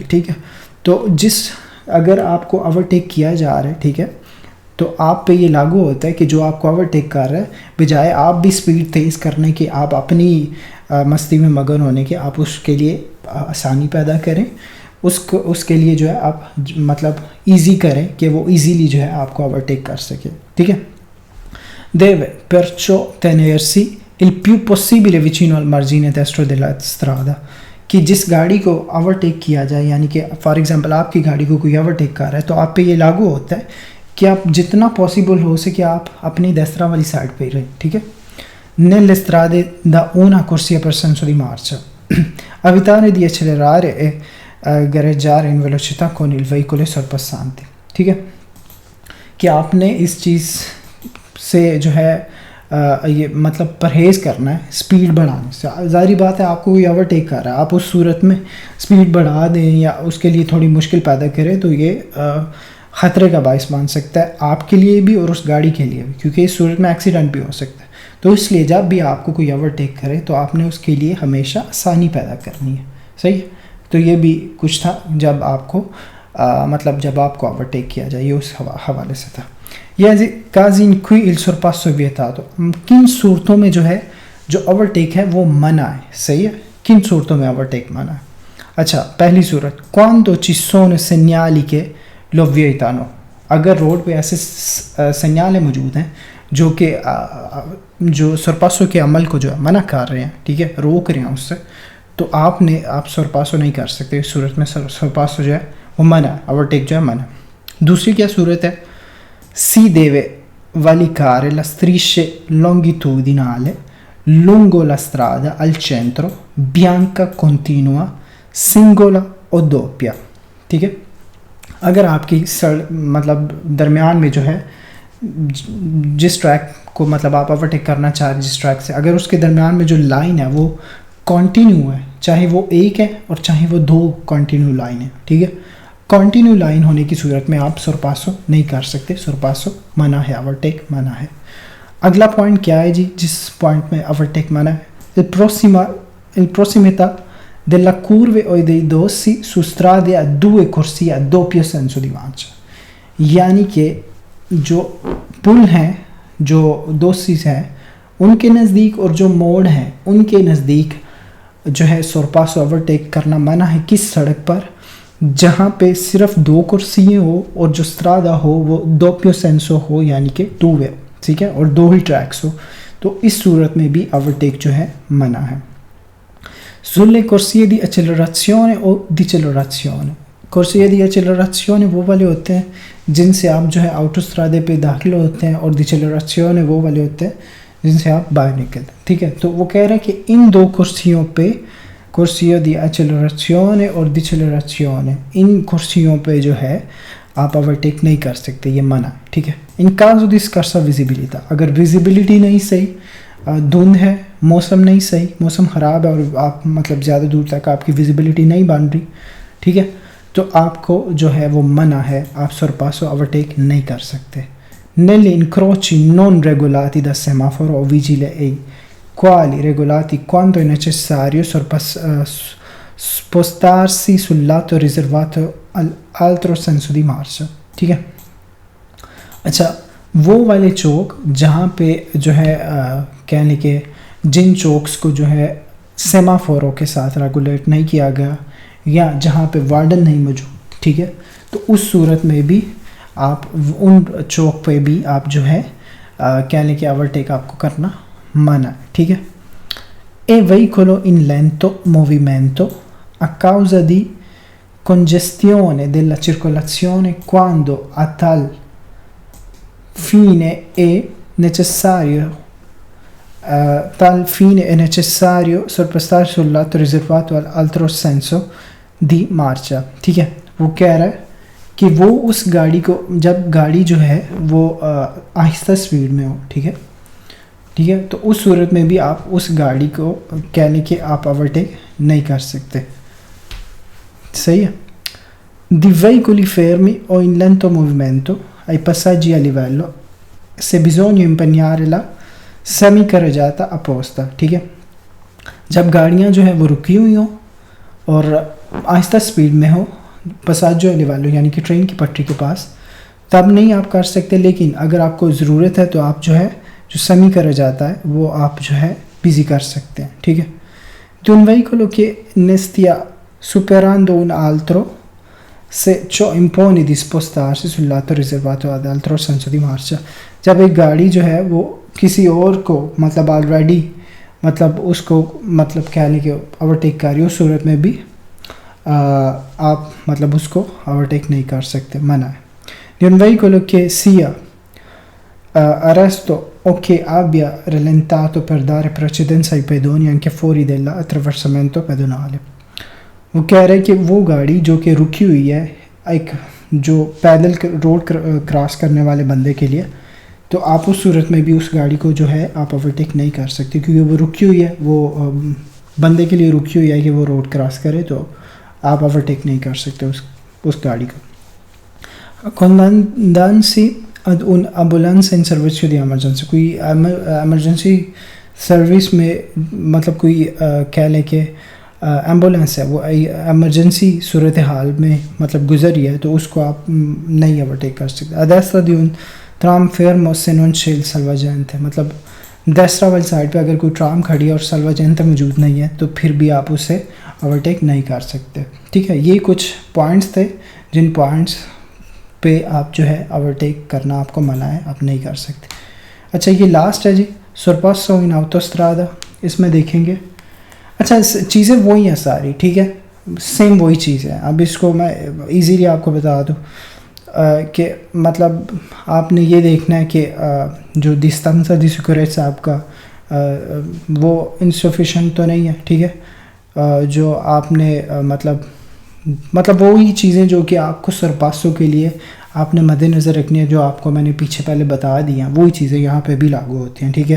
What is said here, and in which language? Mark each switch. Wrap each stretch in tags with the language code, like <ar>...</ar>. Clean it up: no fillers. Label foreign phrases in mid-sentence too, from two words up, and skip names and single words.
<ur>ٹھیک ہے، تو اگر آپ کو اوورٹیک کیا جا رہا ہے ٹھیک ہے تو آپ پہ یہ لاگو ہوتا ہے کہ جو آپ کو اوورٹیک کر رہا ہے بجائے آپ بھی سپیڈ تیز کرنے کے، آپ اپنی مستی میں مگن ہونے کے، آپ اس کے لیے آسانی پیدا کریں، اس کے لیے جو ہے آپ مطلب ایزی کریں کہ وہ ایزیلی جو ہے آپ کو اوورٹیک کر سکے. ٹھیک ہے،</ur> <it>deve perciò tenersi il più possibile vicino al margine destro della strada.</it> <ur>کہ جس گاڑی کو اوورٹیک کیا جائے، یعنی کہ</ur> <en>for example</en> <ur>آپ کی گاڑی کو کوئی اوورٹیک کر رہا ہے تو آپ پہ یہ لاگو ہوتا ہے کہ آپ جتنا پاسبل ہو سکے آپ اپنی destra والی سائڈ پہ ہی رہیں. ٹھیک ہے.</ur> <it>nelle strade da una corsia per senso di marcia evitare di accelerare e gareggiare in velocità con il veicolo sorpassante.</it> <ur>ٹھیک ہے، کہ آپ نے اس چیز سے جو ہے یہ مطلب پرہیز کرنا ہے سپیڈ بڑھانے سے. ظاہری بات ہے آپ کو کوئی اوورٹیک کر رہا ہے، آپ اس صورت میں سپیڈ بڑھا دیں یا اس کے لیے تھوڑی مشکل پیدا کریں تو یہ خطرے کا باعث بن سکتا ہے آپ کے لیے بھی اور اس گاڑی کے لیے بھی، کیونکہ اس صورت میں ایکسیڈنٹ بھی ہو سکتا ہے. تو اس لیے جب بھی آپ کو کوئی اوورٹیک کرے تو آپ نے اس کے لیے ہمیشہ آسانی پیدا کرنی ہے. صحیح، تو یہ بھی کچھ تھا جب آپ کو مطلب جب آپ کو اوورٹیک کیا جائے، یہ اس حوالے سے تھا.</ur> <it>یہ casi in cui il sorpasso è vietato.</it> <ur>کن صورتوں میں جو ہے جو اوورٹیک ہے وہ منع ہے. صحیح ہے، کن صورتوں میں اوورٹیک منع ہے. اچھا، پہلی صورت</ur> <it>quando ci sono segnali che lo vietano.</it> <ur>اگر روڈ پہ ایسے سنیالیں موجود ہیں جو کہ جو سورپاسو کے عمل کو جو ہے منع کر رہے ہیں ٹھیک ہے، روک رہے ہیں اس سے، تو آپ سورپاسو نہیں کر سکتے. اس صورت میں سورپاسو جو ہے وہ منع ہے، اوورٹیک جو ہے منع. دوسری کیا صورت ہے،</ur> <it>si deve valicare la striscia longitudinale lungo la strada al centro bianca continua singola o doppia.</it> <ur>ٹھیک ہے، اگر آپ کی مطلب درمیان میں جو ہے جس ٹریک کو مطلب آپ اوورٹیک کرنا چاہ رہے جس ٹریک سے، اگر اس کے درمیان میں جو لائن ہے وہ کنٹینیو ہے، چاہے وہ ایک ہے اور چاہے وہ دو</ur> <en>continue line</en> <ur>ہے. ٹھیک ہے،</ur> <en>continue line</en> <ur>ہونے کی صورت میں آپ سورپاسو نہیں کر سکتے، سورپاسو منع ہے، اوورٹیک منع ہے. اگلا پوائنٹ کیا ہے جی جس پوائنٹ میں اوورٹیک منع ہے،</ur> <it>il prossimità della curve o dei dossi su strade a due corsie a doppio senso di marcia.</it> <ur>یعنی کہ جو پل ہیں، جو دوسیز ہیں ان کے نزدیک اور جو موڑ ہیں ان کے نزدیک جو ہے سورپاسو اوورٹیک کرنا منع ہے. کس سڑک پر؟ جہاں پہ صرف 2 کرسییں ہو اور جو strada ہو وہ</ur> <it>doppio senso</it> <ur>ہو یعنی کہ 2 way، ٹھیک ہے، اور 2 ہی ٹریکس ہو، تو اس صورت میں بھی اوورٹیک جو ہے منع ہے۔</ur> <it>sulle corsie di accelerazione o decelerazione، corsie di accelerazione</it> <ur>وہ والے ہوتے ہیں جن سے آپ جو ہے آٹوسٹرادے پہ داخل ہوتے ہیں، اور decelerazione وہ والے ہوتے ہیں جن سے آپ باہر نکلتے ہیں، ٹھیک ہے۔ تو وہ کہہ رہے ہیں کہ ان 2 کرسیوں پہ،</ur> <it>corsia di accelerazione</it> <ur>اور decelerazione، ان کرسیوں پہ جو ہے آپ اوورٹیک نہیں کر سکتے، یہ منع ہے، ٹھیک ہے۔</ur> <it>ان caso di scarsa visibilità،</it> <ur>اگر ویزیبلٹی نہیں صحیح، دھند ہے، موسم نہیں صحیح، موسم خراب ہے اور آپ مطلب زیادہ دور تک آپ کی ویزیبلٹی نہیں بن رہی، ٹھیک ہے، تو آپ کو جو ہے وہ منع ہے، آپ سورپاسو اوورٹیک نہیں کر سکتے۔</ur> <it>negli incroci non regolati da semaforo o vigile ai quali regolati quando è necessario spostarsi sul lato riservato all'altro senso di marcia،</it> <ur>ٹھیک ہے۔ اچھا، وہ والے چوک جہاں پہ جو ہے کہنے کہ جن چوکس کو جو ہے سیمافوروں کے ساتھ ریگولیٹ نہیں کیا گیا، یا جہاں پہ وارڈن نہیں موجود، ٹھیک ہے، تو اس صورت میں بھی آپ ان چوک پہ بھی آپ جو ہے کہنے کہ اوورٹیک آپ کو کرنا منع ہے، ٹھیک ہے۔</ur> <it>e veicolo in lento movimento a causa di congestione della circolazione quando a tal fine è necessario sorpassare sul lato riservato all'altro senso di marcia،</it> <ur>ٹھیک ہے۔ وہ کہہ رہا ہے کہ وہ اس گاڑی کو، جب گاڑی جو ہے وہ آہستہ سپیڈ میں ہو، ٹھیک ہے، ٹھیک ہے، تو اس صورت میں بھی آپ اس گاڑی کو کہنے کہ آپ اوورٹیک نہیں کر سکتے، صحیح ہے۔</ur> <it>di veicoli fermi o in lento movimento ai passaggi a livello se bisogna impegnare la semicarreggiata apposta،</it> <ur>ٹھیک ہے، جب گاڑیاں جو ہے وہ رکی ہوئی ہوں اور آہستہ سپیڈ میں ہو،</ur> <it>passaggio livello</it> <ur>یعنی کہ ٹرین کی پٹری کے پاس، تب نہیں آپ کر سکتے، لیکن اگر آپ کو ضرورت ہے تو آپ جو ہے جو سمی کرا جاتا ہے وہ آپ جو ہے بزی کر سکتے ہیں، ٹھیک ہے۔</ur> <it>di un veicolo che ne stia superando un altro se ciò impone di spostarsi sul lato riservato ad altro senso di marcia،</it> <ur>جب ایک گاڑی جو ہے وہ کسی اور کو مطلب آلریڈی مطلب اس کو مطلب کہہ لیں کہ اوورٹیک کر رہی، اس صورت میں بھی آپ مطلب اس کو اوورٹیک نہیں کر سکتے، منع ہے۔</ur> <it>di un veicolo che sia arresto o che abbia rallentato per dare precedenza ai pedoni anche fuori dell'attraversamento pedonale،</it> <ur>وہ کہہ رہے کہ وہ گاڑی جو کہ رکی ہوئی ہے ایک جو پیدل روڈ کراس کرنے والے بندے کے لیے، تو آپ اس صورت میں بھی اس گاڑی کو جو ہے آپ اوورٹیک نہیں کر سکتے، کیونکہ وہ رکی ہوئی ہے، وہ بندے کے لیے رکی ہوئی ہے کہ وہ روڈ کراس کرے، تو آپ اوورٹیک نہیں کر سکتے اس گاڑی کو۔</ur> <it>condansi ad un'ambulanza in servizio di emergency،</it> <ur>کوئی</ur> <en>emergency service</en> <ur>میں مطلب کوئی کہہ لیں کہ ایمبولینس ہے، وہ ایمرجنسی صورتحال میں مطلب گزری ہے، تو اس کو آپ نہیں اوورٹیک کر سکتے۔</ur> <it>adesso di un tram fermo se non c'è il salvagente،</it> <ur>مطلب دوسرا والی سائڈ پہ اگر کوئی ٹرام کھڑی ہے اور سلواجنتا موجود نہیں ہے تو پھر بھی آپ اسے اوورٹیک نہیں کر سکتے، ٹھیک ہے۔ یہ کچھ پوائنٹس تھے جن پوائنٹس پہ آپ جو ہے اوورٹیک کرنا آپ کو منع ہے، آپ نہیں کر سکتے۔ اچھا، یہ لاسٹ ہے جی،</ur> <it>sorpasso in autostrada،</it> <ur>اس میں دیکھیں گے۔ اچھا، چیزیں وہی ہیں ساری، ٹھیک ہے، سیم وہی چیز ہے۔ اب اس کو میں ایزیلی آپ کو بتا دوں کہ مطلب آپ نے یہ دیکھنا ہے کہ جو</ur> <it>distanza di sicurezza</it> <ur>آپ کا وہ انسفیشینٹ تو نہیں ہے، ٹھیک ہے، جو آپ نے مطلب وہی چیزیں جو کہ آپ کو سرپاسوں کے لیے آپ نے مد نظر رکھنی ہے، جو آپ کو میں نے پیچھے پہلے بتا دی ہیں، وہی چیزیں یہاں پہ بھی لاگو ہوتی ہیں، ٹھیک ہے۔</ur>